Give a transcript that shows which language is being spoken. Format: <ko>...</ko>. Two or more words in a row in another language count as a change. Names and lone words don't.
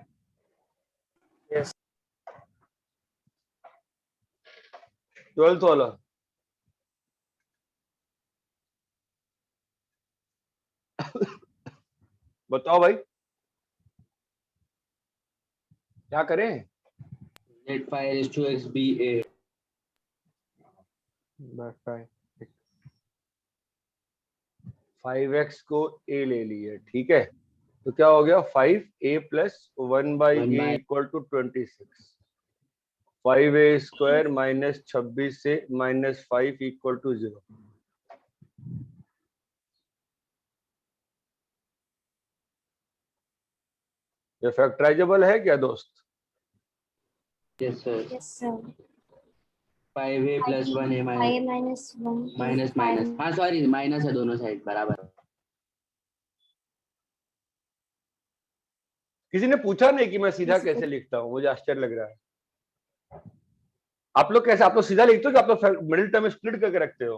<hi>यस। 12th वाला बताओ भाई, क्या करें?</hi> <en>Let 5 raised to x be a। by 5</en> <hi>5x को a ले लिए, ठीक है। तो क्या हो गया, 5a प्लस 1/a</hi> <en>equal to</en> <hi>26। 5a स्क्वायर माइनस 26 से माइनस 5</hi> <en>equal to</en> <hi>0। ये फैक्टराइजेबल है क्या दोस्त?</hi> <en>Yes sir। yes sir. 5a plus 1a 5 minus 1 minus minus।</en> <hi>हाँ सॉरी, माइनस है दोनों साइड बराबर। किसी ने पूछा नहीं कि मैं सीधा कैसे लिखता हूँ, मुझे आश्चर्य लग रहा है। आप लोग कैसे, आप लोग सीधा लिखते हो कि आप लोग</hi> <en>middle term split</en> <hi>करके रखते हो?</hi>